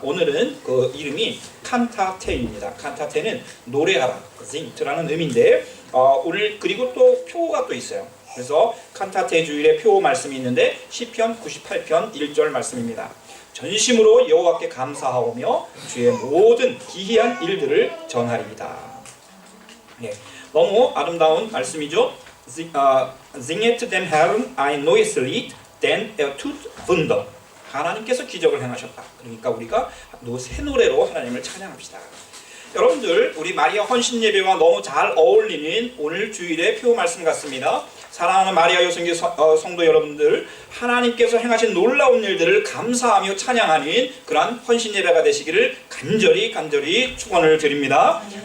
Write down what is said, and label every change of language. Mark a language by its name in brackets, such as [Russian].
[Korean] 오늘은 그 이름이 칸타테입니다. 칸타테는 노래하라, 징트라는 의미인데 오늘 그리고 또 표가 또 있어요. 그래서 칸타테 주일의 표 말씀이 있는데 시편 98편 1절 말씀입니다. 전심으로 여호와께 감사하오며 주의 모든 기이한 일들을 전하리이다. 너무 아름다운 말씀이죠. [German] Singet dem Herrn ein neues Lied, denn tut Wunder. [Korean] 하나님께서 기적을 행하셨다. 그러니까 우리가 새 노래로 하나님을 찬양합시다. 여러분들 우리 마리아 헌신 예배와 너무 잘 어울리는 오늘 주일의 표 말씀 같습니다. 사랑하는 마리아 여성교 성도 여러분들, 하나님께서 행하신 놀라운 일들을 감사하며 찬양하는 그러한 헌신 예배가 되시기를 간절히 축원을 드립니다.